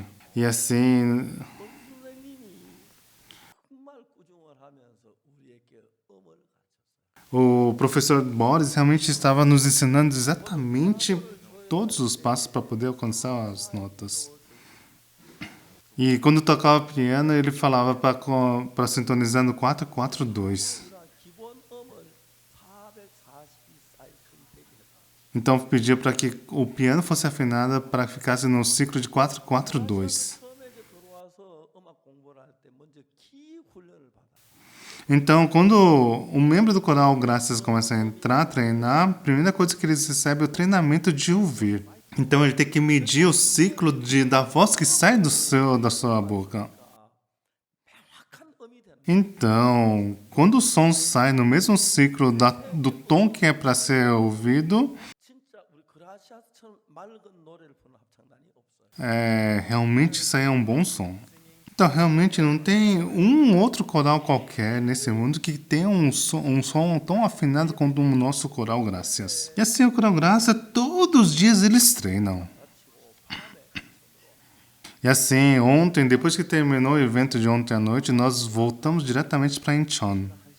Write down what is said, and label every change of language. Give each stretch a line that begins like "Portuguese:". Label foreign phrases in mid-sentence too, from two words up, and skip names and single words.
Portuguese: E assim,
Korean: 선생님이 정말 꾸중을 하면서 우리에게 음을 가르쳤어요.
Portuguese: o professor Boris realmente estava nos ensinando exatamente todos os passos para poder alcançar as notas. E quando tocava piano, ele falava para sintonizar no 442.
Korean: 우리가 기본 음을 440사이클 되게 했다.
Portuguese: Então pedia para que o piano fosse afinado para que ficasse no ciclo de 442.
Korean: 처음에 이제 들어와서 음악 공부를 할 때 먼저 키 훈련을 받아.
Portuguese: Então, quando um membro do coral Graças começa a entrar, treinar, a primeira coisa que eles recebem é o treinamento de ouvir. Então, ele tem que medir o ciclo da voz que sai da sua boca.
Korean: 명확한 음이 되는
Portuguese: Então, quando o som sai no mesmo ciclo do tom que é para ser ouvido,
Korean: 진짜 우리 그라시아스처럼 맑은 노래를 부르는 합창단이 없어요.
Portuguese: realmente isso aí é um bom som. Então, realmente não tem um outro coral qualquer nesse mundo que tenha um som tão afinado quanto o nosso coral Graças. E assim, o coral Graças, todos os dias eles treinam. E assim, ontem, depois que terminou o evento de ontem à noite, nós voltamos diretamente para Incheon.